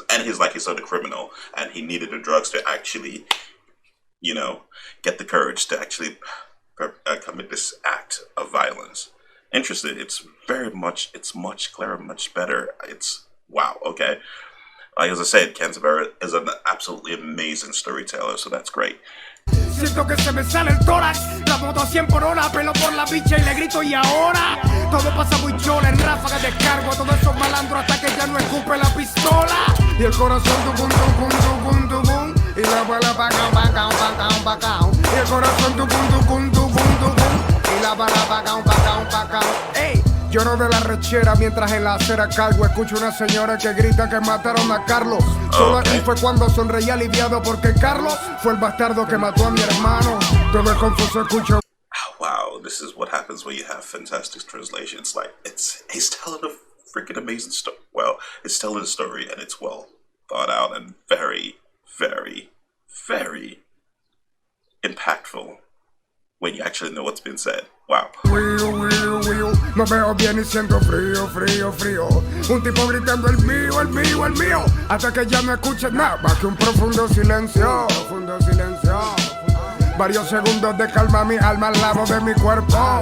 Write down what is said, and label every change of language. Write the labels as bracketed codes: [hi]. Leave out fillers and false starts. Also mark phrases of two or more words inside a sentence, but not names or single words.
[en] And he's like his other criminal, and he needed the drugs to actually, you know, get the courage to actually commit this act of violence. Interesting. It's much clearer, much better. It's wow. Okay. Like as I said, Canserbero is an absolutely amazing storyteller, so that's great. [es] Siento que se me sale el tórax, la moto a 100 por hora, pelo por la bicha y le grito y ahora. Todo pasa muy chola, en ráfaga descargo a todos esos malandros hasta que ya no escupe la pistola. Y el corazón tucum, tucum, tucum, tucum, y la bala pacao, pacao, pacao, pacao. Y el corazón tucum, tucum, tucum, tucum, y la bala pacao, pacao, pacao. Ey. Lloro de la rechera mientras en la acera cargo. Escucho una señora que grita que mataron a Carlos. Solo aquí fue cuando sonreí aliviado, porque Carlos fue el bastardo que mató a mi hermano. Todo es confuso, escucho. [en] Wow, this is what happens when you have fantastic translations. Like, he's telling a freaking amazing story. Well, it's telling a story, and it's well thought out and very, very, very impactful when you actually know what's been said. Wow. [es] Me veo bien y siento frío, frío, frío. Un tipo gritando el mío, el mío, el mío. Hasta que ya no escuches nada más que un profundo silencio. Profundo silencio. Varios segundos de calma, mi alma al lado de mi cuerpo.